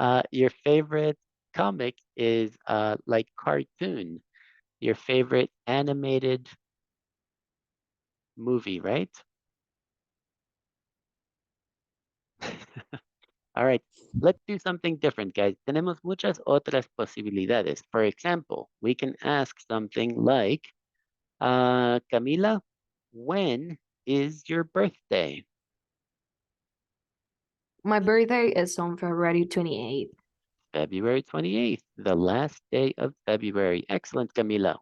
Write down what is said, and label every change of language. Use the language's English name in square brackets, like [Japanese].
[English] Your favorite comic is like cartoon. Your favorite animated movie, right? All right, let's do something different, guys. [Spanish] Tenemos muchas otras posibilidades. [English] For example, we can ask something like, Camila, when is your birthday? My birthday is on February 28th. February 28th, the last day of February. Excellent, Camila.